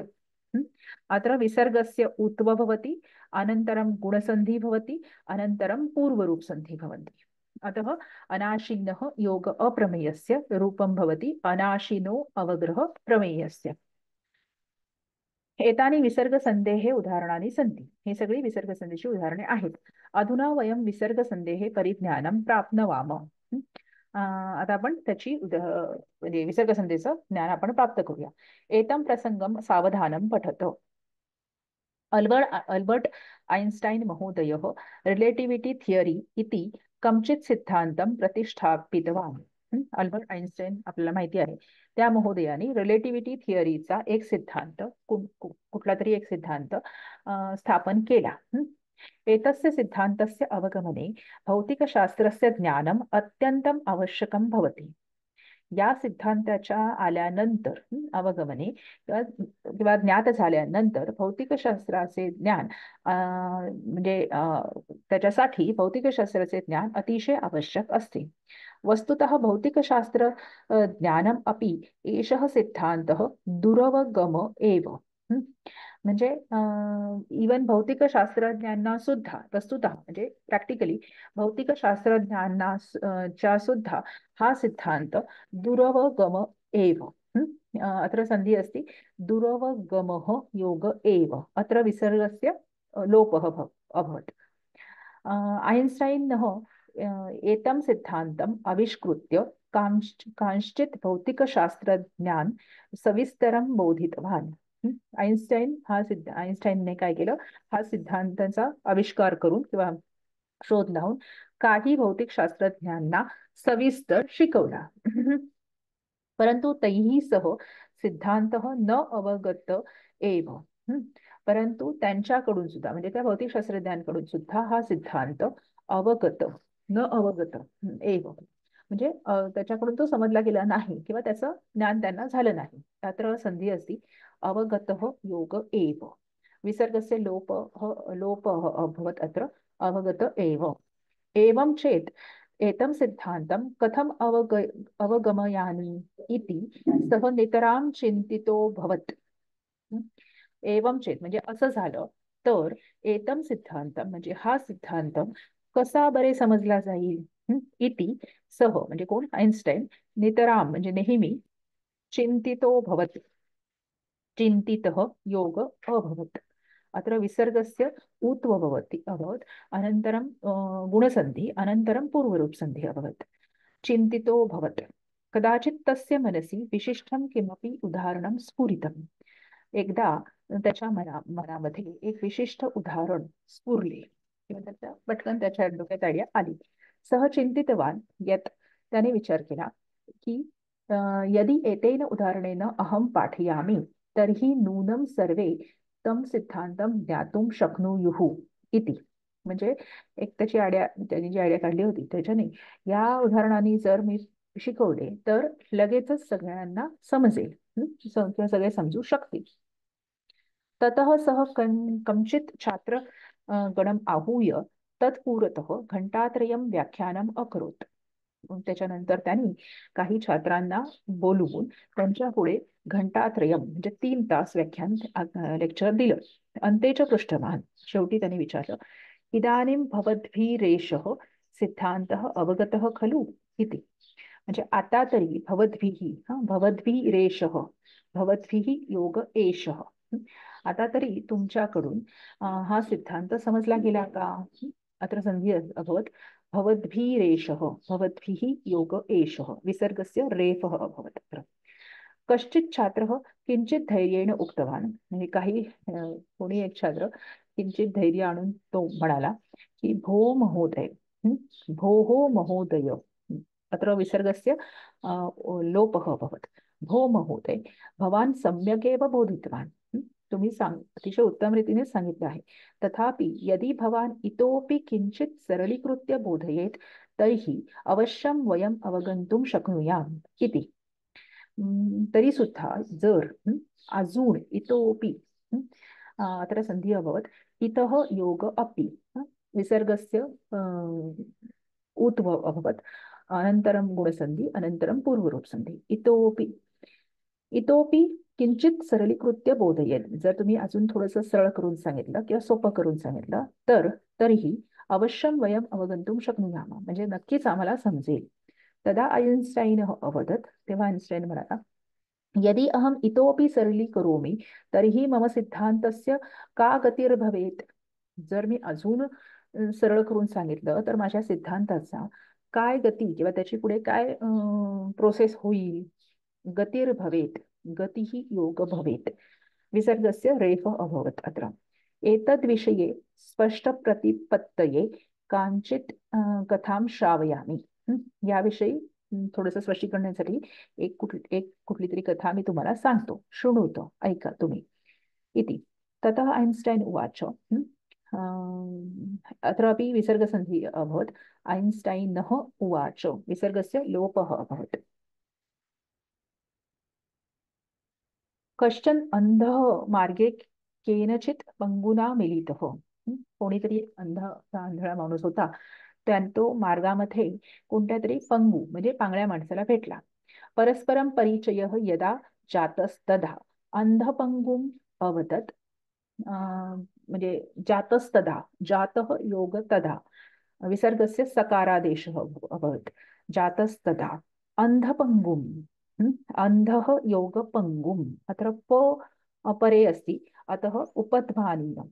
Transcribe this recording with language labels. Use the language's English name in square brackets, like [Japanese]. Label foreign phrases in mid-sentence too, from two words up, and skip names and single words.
[Sanskrit] अत्र विसर्गस्य उत्व भवति, अनन्तरं गुणसन्धिः भवति, अनन्तरं पूर्वरूपसन्धिः भवन्ति। अतः अनाशिनः योग अप्रमेयस्य रूपं भवति अनाशिनो अवग्रह प्रमेयस्य। एतानि विसर्गसन्धेः उदाहरणानि सन्ति। [Marathi] हे सगळी विसर्गसन्धीची उदाहरणे आहेत। [Sanskrit] अधुना वयं विसर्गसन्धेः परिज्ञानं प्राप्नवाम। [Marathi] आता आपण त्याची म्हणजे विसर्गसन्धेचं ज्ञान आपण प्राप्त करूया। [Sanskrit] एतं प्रसंगं सावधानं पठत। अल्बर्ट ऐन्स्टैन् महोदयः [English] relativity theory [Sanskrit] इति कमचित् सिद्धान्तं प्रतिष्ठापितवान्। [Marathi] अल्बर्ट ऐन्स्टैन आपल्याला माहिती आहे, त्या महोदयाने [English] relativity theoryचा [Marathi] एक सिद्धांत, कुठला तरी एक सिद्धांत स्थापन केला। [Sanskrit] एतस्य सिद्धान्तस्य अवगमने भौतिकशास्त्रस्य ज्ञानम् अत्यन्तम् आवश्यकं भवति। [Marathi] या सिद्धांताच्या आल्यानंतर अवगमने किंवा ज्ञात झाल्यानंतर भौतिकशास्त्राचे ज्ञान म्हणजे त्याच्यासाठी भौतिकशास्त्राचे ज्ञान अतिशय आवश्यक असते। [Sanskrit] वस्तुतः भौतिकशास्त्र ज्ञानम अपि एषः सिद्धान्तः दुरवगम एव। [Marathi] म्हणजे इवन भौतिकशास्त्रज्ञांना सुद्धा वस्तुतः म्हणजे प्रॅक्टिकली भौतिकशास्त्रज्ञांना च्या सुद्धा हा सिद्धांत [Sanskrit] दुरवगम एव। अत्र सन्धि अस्ति दुरवगमः योग एव। अत्र विसर्गस्य लोपः अभवत्। ऐन्स्टैनः एतं सिद्धान्तम् आविष्कृत्य कांश्चित् भौतिकशास्त्रज्ञान् सविस्तरं बोधितवान्। [Marathi] आईन्स्टाईनने काय केलं, हा सिद्धांताचा आविष्कार करून किंवा शोध लावून काही भौतिक शास्त्रज्ञांना सविस्तर शिकवला. [Sanskrit] परंतु तैहि सह सिद्धांत न अवगत एव. हं. [Marathi] परंतु त्यांच्याकडून सुद्धा म्हणजे त्या भौतिक शास्त्रज्ञांकडून सुद्धा हा सिद्धांत [Sanskrit] अवगत न अवगत एव [Marathi] म्हणजे त्याच्याकडून तो समजला गेला नाही किंवा त्याचं ज्ञान त्यांना झालं नाही. [Sanskrit] अत्र संधी असती अवगत योग एव विसर्गस्य लोप अभवत अत्र अवगत एव. एवं चेत् एतं सिद्धान्तं कथम् अवगमयामि इति सः नितरां चिंतितो भवत्. एवं चेत [Marathi] म्हणजे असं झालं तर [Sanskrit] एतम सिद्धांत [Marathi] म्हणजे हा सिद्धांत कसा बरे समजला जाईल. [Sanskrit] इति सह [Marathi] म्हणजे कोण, आईन्स्टाईन, नितराम म्हणजे नेहमी, [Sanskrit] चिंतितो भवत चिंतितः योग अभवत्. अत्र विसर्गस्य ऊत्व भवति अभवत् अनन्तरं गुणसन्धि अनन्तरं पूर्वरूपसन्धि अभवत्. चिंतितो भवत् कदाचित् तस्य मनसि विशिष्टं किमपि उदाहरणं स्फुरितम्. [Marathi] एकदा त्याच्या मनामध्ये एक विशिष्ट उदाहरण स्फुरले किंवा त्याच्या पटकन त्याच्या डोक्यात आयडिया आली. [Sanskrit] सह चिंतितवान यत् [Marathi] त्याने विचार केला की [Sanskrit] यदि एतेन उदाहरणेन अहं पाठयामि तर्हि नूनं सर्वे तं सिद्धांतं ज्ञातुं शक्नुयुः इति. [Marathi] म्हणजे एक त्याची आयडिया, त्यांनी जी आयडिया काढली होती त्याच्याने या उदाहरणाने जर मी शिकवले तर लगेचच सगळ्यांना समजेल किंवा सगळे समजू शकतील. [Sanskrit] ततः सः कञ्चित् छात्र गणम् आहूय तत्पूरतः घंटात्रयं व्याख्यानम् अकरोत्. [Marathi] त्याच्यानंतर त्यांनी काही छात्रांना बोलवून त्यांच्या पुढे घंटात्रयम म्हणजे 3 तास व्याख्यान लेक्चर दिलं. अंतेच पृष्ठभान शेवटी त्यांनी विचारलं, [Sanskrit] इदानीं भवद्भिरेषः सिद्धान्तः अवगतः खलु इति. [Marathi] म्हणजे आता तरी [Sanskrit] भवद्भिरेषः भवद्भिः योग एषः [Marathi] आता तरी तुमच्याकडून हा सिद्धांत समजला गेला का. [Sanskrit] अत्र संधी अभवत् भवद्भिरेषः भवद्भिः योग एषः विसर्गस्य रेफः अभवत्. अत्र कश्चित् छात्रः किंचित धैर्येण उक्तवान् [Marathi] म्हणजे काही कोणी एक छात्र किंचित धैर्य आणून तो म्हणाला की [Sanskrit] भो महोदय भोः महोदय अत्र विसर्गस्य लोपः अभवत्. भो महोदय भवान् सम्यगेव बोधितवान्. [Marathi] तुम्ही अतिशय उत्तम रीतीने सांगितले आहे. [Sanskrit] तथापि यदि भवान् इतोपि किंचित सरलीकृत्य बोधयेत् तर्हि अवश्यं वयम् अवगन्तुं शक्नुयाम इति. [Marathi] तरी सुद्धा जर अजून [Sanskrit] इतोपि अत्र संधी अभवत् इतः योग अपि विसर्गस्य ऊत्व अभवत् अनन्तरं गुणसन्धि अनन्तरं पूर्वरूपसन्धि. इतोपि इतोपि किंचित सरलीकृत्य बोधयेत [Marathi] जर तुम्ही अजून थोडंसं सरळ करून सांगितलं किंवा सोपं करून सांगितलं तर तरीही [Sanskrit] अवश्यम वयम अवगंतुम शक्नुयाम [Marathi] म्हणजे नक्कीच आम्हाला समजेल. [Sanskrit] तदा आईन्स्टाईन अवदत् [Marathi] तेव्हा आईन्स्टाईन म्हणाला, [Sanskrit] यदि अहम इतोपि सरलीकरोमि तर्हि मम सिद्धान्तस्य का गतिर्भवेत्. [Marathi] जर मी अजून सरळ करून सांगितलं तर माझ्या सिद्धांताचा काय गती किंवा त्याची पुढे काय प्रोसेस होईल. [Sanskrit] गतिर्भवेत् गतिः योग भवेत् विसर्गस्य रेफ अभवत्. अत्र एतद्विषये स्पष्टप्रतिपत्तये कांचित कथां श्रावयामि. [Marathi] याविषयी थोडंसं स्पष्टीकरण करण्यासाठी एक कुठली तरी कथा मी तुम्हाला सांगतो, शृणुतो, ऐका तुम्ही इति. [Sanskrit] ततः आईन्स्टाईन उवाच. अत्रापि विसर्गसन्धि अभवत्. आईन्स्टाइनः उवाच विसर्गस्य लोपः अभवत्. कश्चन अंधः मार्गे केनचित पंगुना मिलितः. [Marathi] कोणीतरी एक आंधळा माणूस होता. तो मार्गामध्ये कोणत्या तरी पंगू म्हणजे पांगळ्या माणसाला भेटला. [Sanskrit] परस्परं परिचयः यदा जातस्तदा अंधपंगुम अवदत्. म्हणजे जातस्तदा जातः योग तदा विसर्गस्य सकारादेशः अभवत्. जातस्तदा अंधपंगुम अंधः योग पंगुम अत्र अपरे अस्ति अतः उपध्मानीयम्.